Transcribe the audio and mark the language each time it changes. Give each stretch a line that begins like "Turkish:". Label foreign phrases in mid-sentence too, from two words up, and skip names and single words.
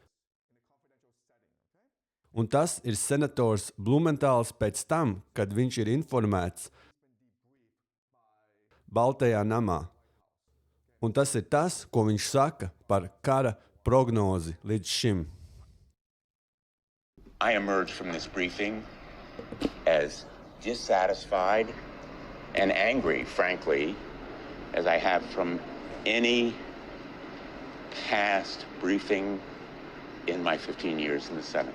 Latvian: Un tas ir senators Blumentāls pēc tam, kad viņš ir informēts Baltajā namā. Un tas ir tas, ko viņš saka par kara prognozi līdz šim.
English: I emerged from this briefing as dissatisfied and angry, frankly, as I have from any past briefing in my 15 years in the Senate.